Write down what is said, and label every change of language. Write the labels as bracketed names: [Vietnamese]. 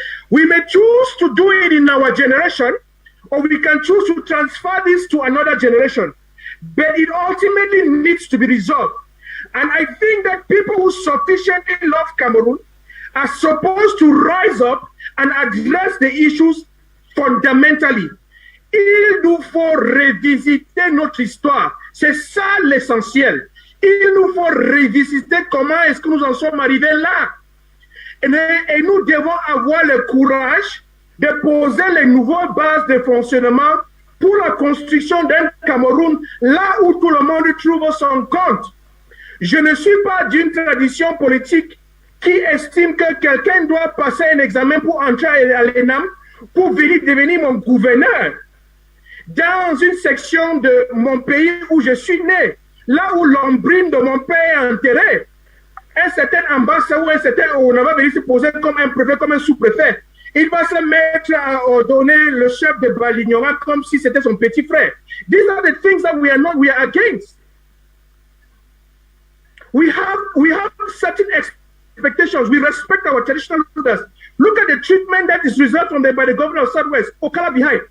[English] We may choose to do it in our generation, or we can choose to transfer this to another generation. But it ultimately needs to be resolved. And I think that people who sufficiently love Cameroon are supposed to rise up and address the issues fundamentally. [French] Il nous faut revisiter notre histoire. C'est ça l'essentiel. Il nous faut revisiter comment est-ce que nous en sommes arrivés là. Et nous devons avoir le courage de poser les nouvelles bases de fonctionnement pour la construction d'un Cameroun là où tout le monde trouve son compte. Je ne suis pas d'une tradition politique qui estime que quelqu'un doit passer un examen pour entrer à l'ENAM pour venir devenir mon gouverneur. Dans une section de mon pays où je suis né, là où l'ombrine de mon père est enterrée, un certain ambassadeur ou un certain on va venir se poser comme un préfet, comme un sous-préfet. Il va se mettre à ordonner le chef de Balignoran comme si c'était son petit frère. [English] These are the things that we are against. We have certain expectations. We respect our traditional leaders. Look at the treatment that is reserved by the governor of Southwest, Okala behind.